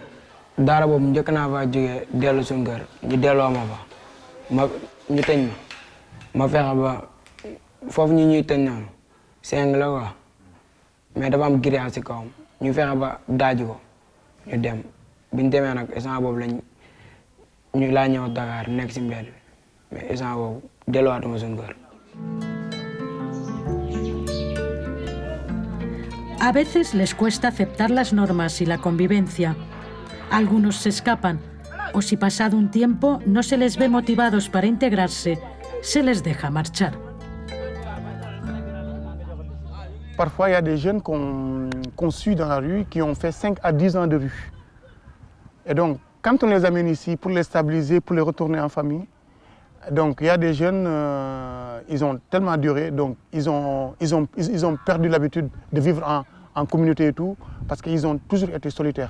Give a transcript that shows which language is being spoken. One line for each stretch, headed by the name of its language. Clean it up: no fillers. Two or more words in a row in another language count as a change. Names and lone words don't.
Wolof: daara boobu njëkk naa fa jógee dellu suñu kër ñu delloo ma fa ñu tëj ma ma fexe ba foofu ñu ñuy tëj noonu seng la quoi mais dafa am grillage ci kawam ñu fexe ba daaj ko ñu dem bi ñu demee nag instant boobu ñu laa ñëw Dakar nekk ci mbedd bi mais instant boobu delluwaatuma suñu kër.
Spanish: A veces les cuesta aceptar las normas y la convivencia. Algunos se escapan, o si pasado un tiempo no se les ve motivados para integrarse, se les deja marchar.
French: Parfois, il y a des jeunes qu'on suit dans la rue qui ont fait 5 à 10 ans de rue. Et donc, quand on les amène ici pour les stabiliser, pour les retourner en famille, donc il y a des jeunes, ils ont tellement duré, donc ils ont perdu l'habitude de vivre en communauté et tout, parce qu'ils ont toujours été solitaires.